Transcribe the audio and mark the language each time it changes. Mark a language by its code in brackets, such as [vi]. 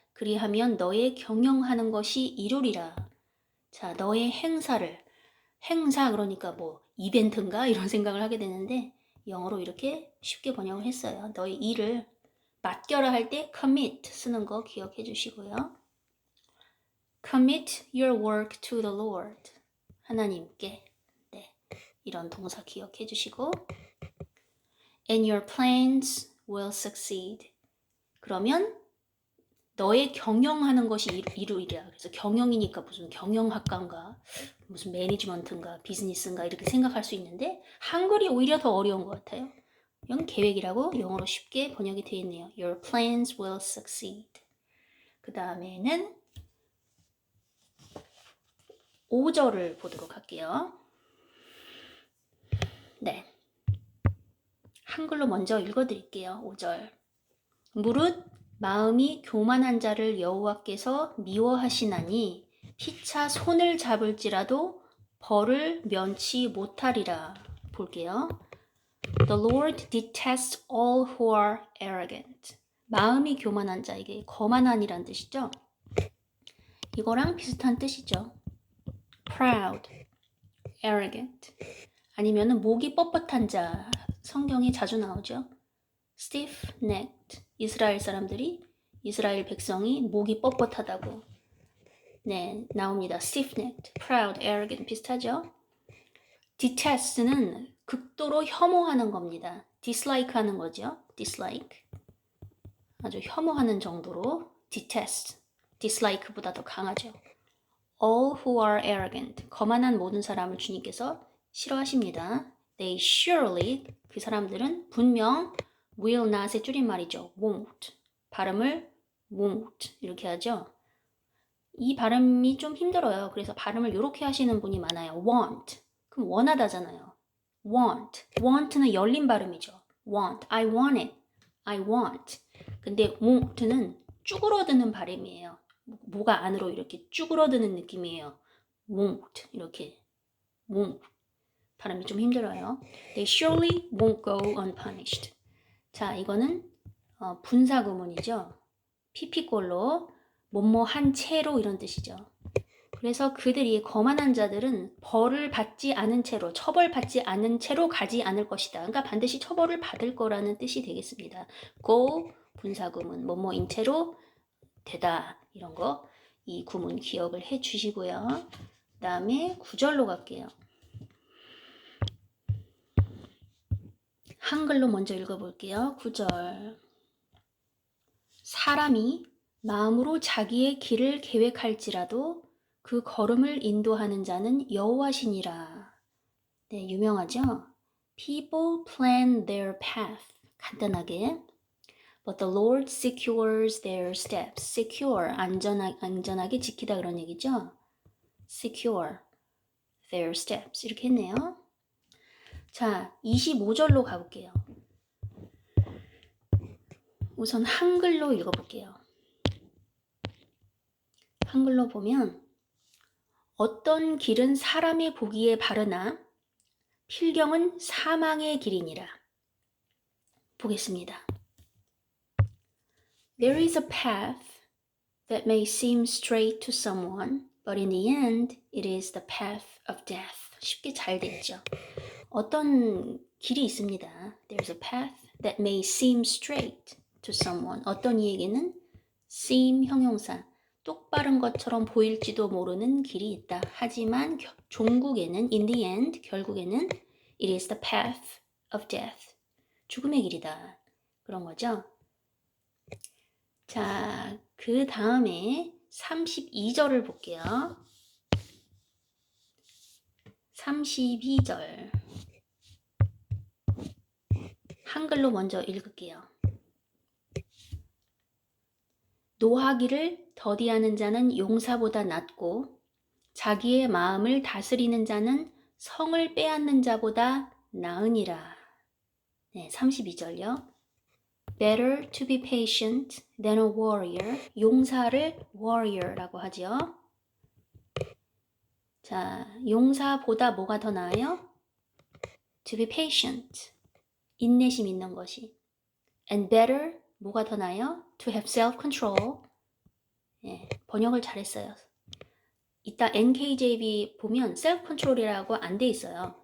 [ko] 그리하면 너의 경영하는 것이 이루리라. 자, 너의 행사를. 행사 그러니까 뭐 이벤트인가 이런 생각을 하게 되는데 영어로 이렇게 쉽게 번역을 했어요. 너의 일을 맡겨라 할 때 commit 쓰는 거 기억해 주시고요. [en] Commit your work to the Lord. [ko] 하나님께. 네, 이런 동사 기억해 주시고 [en] And your plans will succeed. [ko] 그러면 너의 경영하는 것이 이루리라. 그래서 경영이니까 무슨 경영학과인가 무슨 매니지먼트인가 비즈니스인가 이렇게 생각할 수 있는데 한글이 오히려 더 어려운 것 같아요. 이건 계획이라고 영어로 쉽게 번역이 되어 있네요. [en] Your plans will succeed. [ko] 그 다음에는 5절을 보도록 할게요. 네, 한글로 먼저 읽어드릴게요. 5절. 무릇 마음이 교만한 자를 여호와께서 미워하시나니 피차 손을 잡을지라도 벌을 면치 못하리라. 볼게요. [en] The Lord detests all who are arrogant. [ko] 마음이 교만한 자, 이게 거만한이란 뜻이죠. 이거랑 비슷한 뜻이죠. [en] Proud, arrogant. [ko] 아니면은 목이 뻣뻣한 자, 성경에 자주 나오죠. [en] Stiff-necked. [ko] 이스라엘 사람들이, 이스라엘 백성이 목이 뻣뻣하다고 네, 나옵니다. [en] Stiff-necked, proud, arrogant [ko] 비슷하죠? detest는 극도로 혐오하는 겁니다. dislike 하는 거죠. [en] dislike. [ko] 아주 혐오하는 정도로 detest, dislike보다 더 강하죠. [en] All who are arrogant. [ko] 거만한 모든 사람을 주님께서 싫어하십니다. [en] They surely, [ko] 그 사람들은 분명 will not의 줄임말이죠. [en] won't. [ko] 발음을 won't 이렇게 하죠. 이 발음이 좀 힘들어요. 그래서 발음을 이렇게 하시는 분이 많아요. [en] want. [ko] 그럼 원하다잖아요. want. want는 열린 발음이죠. [en] want. I want it. I want. [ko] 근데 won't는 쭈그러드는 발음이에요. 뭐가 안으로 이렇게 쭈그러드는 느낌이에요. won't. 이렇게. won't. 발음이 좀 힘들어요. [en] They surely won't go unpunished. [ko] 자, 이거는 분사구문이죠. PP꼴로 뭐뭐 한 채로 이런 뜻이죠. 그래서 그들이 거만한 자들은 벌을 받지 않은 채로 처벌받지 않은 채로 가지 않을 것이다. 그러니까 반드시 처벌을 받을 거라는 뜻이 되겠습니다. go 분사구문 뭐뭐인 채로 되다 이런 거 이 구문 기억을 해 주시고요. 그 다음에 9절로 갈게요. 한글로 먼저 읽어볼게요. 9절. 사람이 마음으로 자기의 길을 계획할지라도 그 걸음을 인도하는 자는 여호와시니라. 네, 유명하죠? [en] People plan their path. [ko] 간단하게. [en] But the Lord secures their steps. [ko] Secure, 안전하게 지키다 그런 얘기죠? [en] Secure their steps. [ko] 이렇게 했네요. 자, 25절로 가볼게요. 우선 한글로 읽어볼게요. 한글로 보면 어떤 길은 사람의 보기에 바르나 필경은 사망의 길이니라. 보겠습니다. [en] There is a path that may seem straight to someone, but in the end it is the path of death. [ko] 쉽게 잘 됐죠. 어떤 길이 있습니다. [en] There's a path that may seem straight to someone. [ko] 어떤 이에게는 seem 형용사. 똑바른 것처럼 보일지도 모르는 길이 있다. 하지만 종국에는 [en] in the end [ko] 결국에는 [en] it is the path of death. [ko] 죽음의 길이다. 그런 거죠. 자, 그 다음에 32절을 볼게요. 32절. 한글로 먼저 읽을게요. 노하기를 더디하는 자는 용사보다 낫고 자기의 마음을 다스리는 자는 성을 빼앗는 자보다 나으니라. 네, 32절요. [en] Better to be patient than a warrior. [ko] 용사를 warrior라고 하죠. 자, 용사보다 뭐가 더 나아요? [en] To be patient. [ko] 인내심 있는 것이. [en] And better, [ko] 뭐가 더 나아요? [en] To have self-control. [ko] 예, 번역을 잘했어요. 이따 NKJV 보면 self-control이라고 안 돼 있어요.